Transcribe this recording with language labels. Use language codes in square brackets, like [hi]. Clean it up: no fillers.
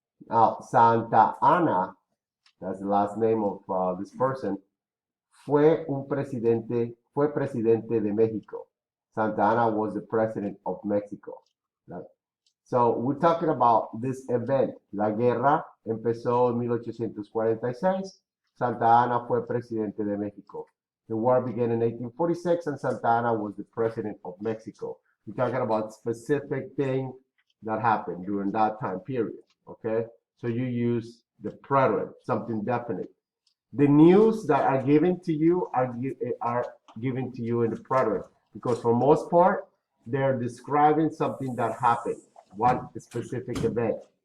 [en] Now, Santa Ana, that's the last name of this person, [es] fue presidente de México. [en] Santa Ana was the president of Mexico. So we're talking about this event. [es] La guerra empezó en 1846. Santa Ana fue presidente de México. [en] The war began in 1846 and Santa Ana was the president of Mexico. We're talking about specific thing that happened during that time period, okay? So you use the preterite, something definite. The news that are given to you are given to you in the preterite because for most part, they're describing something that happened, one specific event.